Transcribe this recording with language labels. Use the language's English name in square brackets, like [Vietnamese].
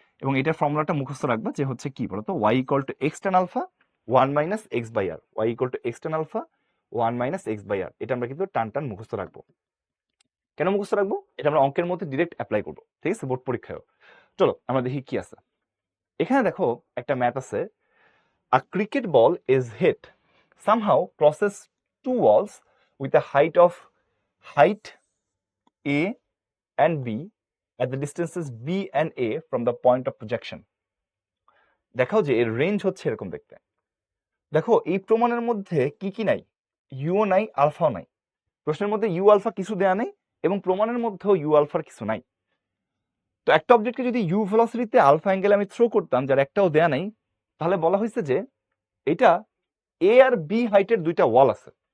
[Bangla] এবং এটার ফর্মুলাটা মুখস্থ রাখবা, যে হচ্ছে কি বলতো, y equal to x ten alpha 1 minus x by আর, y equal to x ten alpha 1 minus x by আর। এটা আমরা কিন্তু টান টান মুখস্থ রাখবো। কেন মুখস্থ রাখবো, এটা আমরা অঙ্কের মধ্যে ডিরেক্ট অ্যাপ্লাই করবো, ঠিক আছে, বোর্ড পরীক্ষায়ও। চলো আমরা দেখি কি আছে। এখানে দেখো একটা ম্যাথ আছে, [English] a cricket ball is hit somehow crosses two walls with a height a and b at the distances b and a from the point of projection. [Bangla] দেখাও যে এর রেঞ্জ হচ্ছে এরকম দেখতে। দেখো এই প্রমাণের মধ্যে কি কি নাই, ইউও নাই আলফাও নাই, প্রশ্নের মধ্যে ইউ আলফা কিছু দেয়া নেই, এবং প্রমাণের মধ্যেও ইউ আলফার কিছু নাই। তো একটা অবজেক্টকে যদি ইউ ভেলোসিটিতে আলফা অ্যাঙ্গেলে আমি থ্রো করতাম যার একটাও দেয়া নাই, তাহলে বলা হয়েছে যে এটা এ আর বি হাইটের দুইটা ওয়াল আছে।